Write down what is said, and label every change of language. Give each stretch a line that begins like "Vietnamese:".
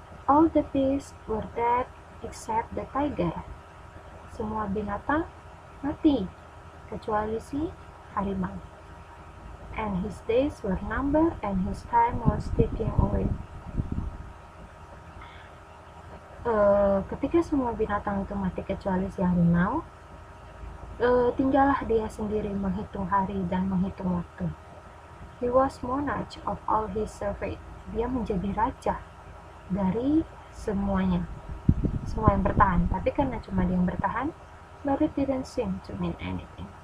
English: All the beasts were dead except the tiger.
Indonesian: Semua binatang mati kecuali si harimau.
English: And his days were numbered and his time was ticking away.
Indonesian: Ketika semua binatang itu mati kecuali si harimau, tinggallah dia sendiri menghitung hari dan menghitung waktu.
English: He was monarch of all his survey.
Indonesian: Dia menjadi raja dari semuanya, semua yang bertahan. Tapi karena cuma dia yang bertahan,
English: but it didn't seem to mean anything.